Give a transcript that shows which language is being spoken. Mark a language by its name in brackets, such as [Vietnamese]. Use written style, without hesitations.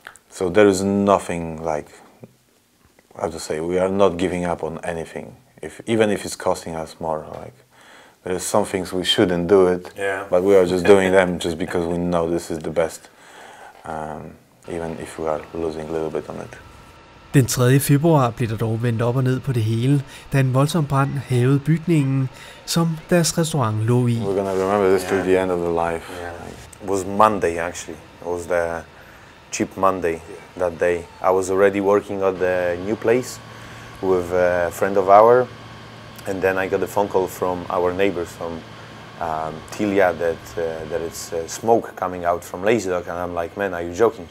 [English] So there is nothing like, I have to say, we are not giving up on anything, even if it's costing us more. Like, there are some things we shouldn't do it, but we are just doing them just because we know this is the best, even if we are losing a little bit on it. [Danish] Den 3. februar blev der dog vendt op og ned på det hele, da en voldsom brand hærgede bygningen, som deres restaurant lå i. [English] We're gonna remember this till the end of the life. It was Monday actually. It was the cheap Monday that day. I was already working at the new place with a friend of ours, and then I got a phone call from our neighbors from Tilia that it's smoke coming out from Lazy Dog, and I'm like, man, are you joking?